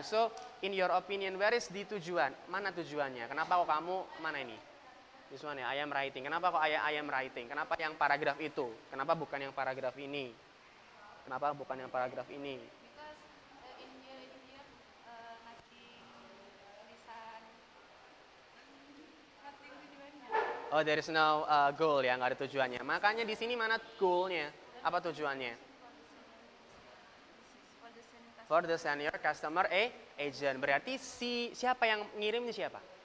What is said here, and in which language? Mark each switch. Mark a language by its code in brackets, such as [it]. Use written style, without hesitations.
[en] So, in your opinion, where is the tujuan? [id] Mana tujuannya? Kenapa kok kamu mana ini? [en] This one ya, I am writing. [id] Kenapa kok [en] I am writing? [id] Kenapa yang paragraf itu? Kenapa bukan yang paragraf ini? Kenapa bukan yang paragraf ini? [en] Because in here nothing tujuannya. Oh, there is no goal [id] ya, nggak ada tujuannya. Makanya di sini mana goalnya? Apa tujuannya? [en] For the senior customer agent. [id] Berarti siapa yang ngirim ini siapa?